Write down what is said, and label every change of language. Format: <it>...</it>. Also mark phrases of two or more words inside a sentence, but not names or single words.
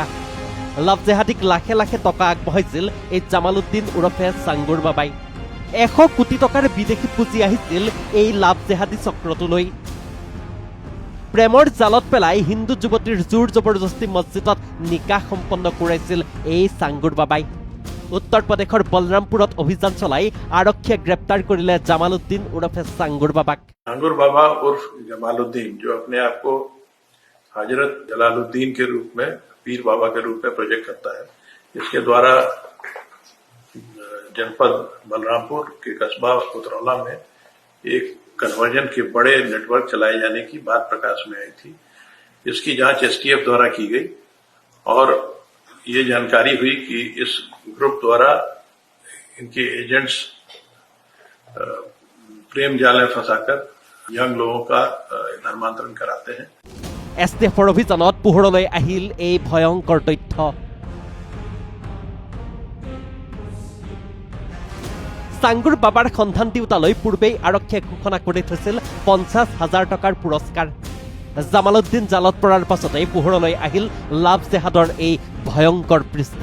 <as>লাভ জেহাদীক লাখে লাখে টকা আগবঢ়াইছিল এই জামাল উদ্দিন ওৰফে চাংগুৰ বাবাই। 100 কোটি টকাৰ বিদেশী পুঁজি আহিছিল এই লাভ জেহাদী চক্ৰটোলৈ। প্ৰেমৰ জালত পেলাই হিন্দু যুৱতীৰ জোৰ জবৰদস্তি মছজিদত নিকাহ সম্পন্ন কৰাইছিল এই চাংগুৰ বাবাই। উত্তৰ প্ৰদেশৰ বলৰামপুৰত অভিযান চলাই আৰক্ষী গ্ৰেপ্তাৰ কৰিলে জমালুদ্দীন উৰ্ফে চাংগুৰ বাবা।</as> <hi>सांगुर बाबा उर्फ जमालुद्दीन जो अपने आप को हजरत जलालुद्दीन के रूप में, पीर बाबा के रूप में प्रोजेक्ट करता है, इसके द्वारा जनपद बलरामपुर के कस्बा उतरौला में एक कन्वर्जन के बड़े नेटवर्क चलाए जाने की बात प्रकाश में आई थी। इसकी जांच STF द्वारा की गई और ये जानकारी हुई कि इस ग्रुप द्वारा इनके एजेंट्स प्रेम जाल में फंसाकर यंग लोगों का धर्मांतरण कराते हैं।</hi> <as>STFৰ অভিযানত পোহৰলৈ আহিল এই ভয়ংকৰ তথ্য। চাংগুৰ বাবাৰ সন্ধান দিওঁতালৈ পূৰ্বেই আৰক্ষীয়ে ঘোষণা কৰি থৈছিল 50,000 টকাৰ পুৰস্কাৰ। জামালুদ্দিন জালত পৰাৰ পাছতেই পোহৰলৈ আহিল লাভ জেহাদৰ এই ভয়ংকৰ পৃষ্ঠা।</as>